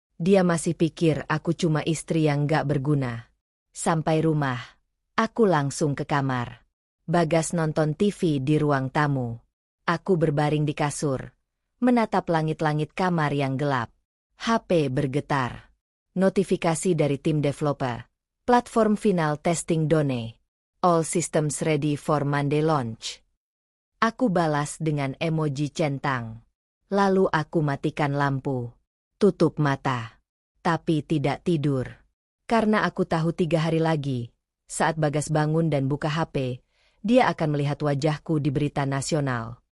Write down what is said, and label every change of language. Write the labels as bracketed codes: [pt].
[id] Dia masih pikir aku cuma istri yang gak berguna. Sampai rumah, aku langsung ke kamar. Bagas nonton TV di ruang tamu. Aku berbaring di kasur, menatap langit-langit kamar yang gelap. HP bergetar. Notifikasi dari tim developer. [en] Platform final testing done. All systems ready for Monday launch. [id] Aku balas dengan emoji centang. Lalu aku matikan lampu. Tutup mata. Tapi tidak tidur. Karena aku tahu 3 hari lagi, saat Bagas bangun dan buka HP, dia akan melihat wajahku di berita nasional.